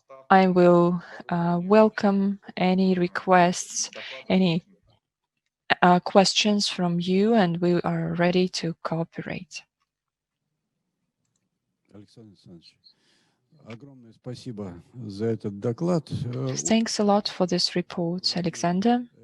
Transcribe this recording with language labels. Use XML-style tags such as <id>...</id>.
<en>I will welcome any requests, any questions from you, and we are ready to cooperate.</en> <ru>Александр Александрович, огромное спасибо за этот доклад.</ru> <en>Thanks a lot for this report, Alexander.</en>